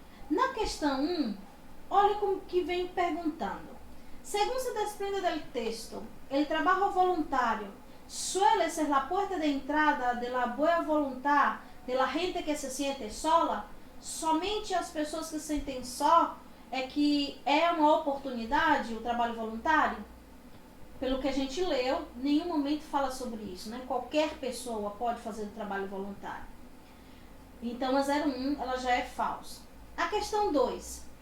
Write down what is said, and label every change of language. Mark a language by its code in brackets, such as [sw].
[pt] Na questão 1, olha como que vem perguntando. [es] Según se desprende del texto, el trabajo voluntario suele ser la puerta de entrada de la buena voluntad de la gente que se siente sola. [pt] Somente as pessoas que se sentem só é que é uma oportunidade o trabalho voluntário? Pelo que a gente leu, nenhum momento fala sobre isso, né? Qualquer pessoa pode fazer o trabalho voluntário. Então a 01 ela já é falsa. A questão 2.